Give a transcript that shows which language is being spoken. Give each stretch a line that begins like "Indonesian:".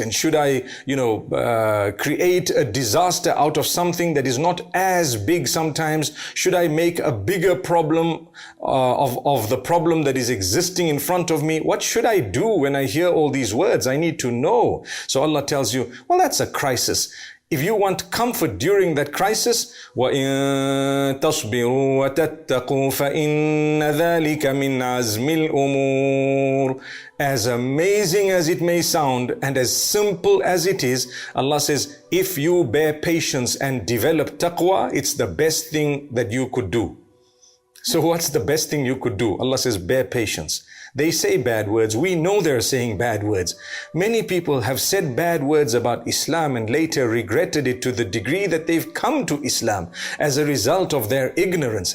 English: And should I, create a disaster out of something that is not as big sometimes? Should I make a bigger problem of the problem that is existing in front of me? What should I do when I hear all these words? I need to know. So Allah tells you, well, that's a crisis. If you want comfort during that crisis,
Arabic: وَإِن تَصْبِرُوا وَتَتَّقُوا فَإِنَّ ذَلِكَ مِنْ عَزْمِ الْأُمُورِ.
English: As amazing as it may sound and as simple as it is, Allah says, if you bear patience and develop taqwa, it's the best thing that you could do. So what's the best thing you could do? Allah says, bear patience. They say bad words. We know they're saying bad words. Many people have said bad words about Islam and later regretted it to the degree that they've come to Islam as a result of their ignorance.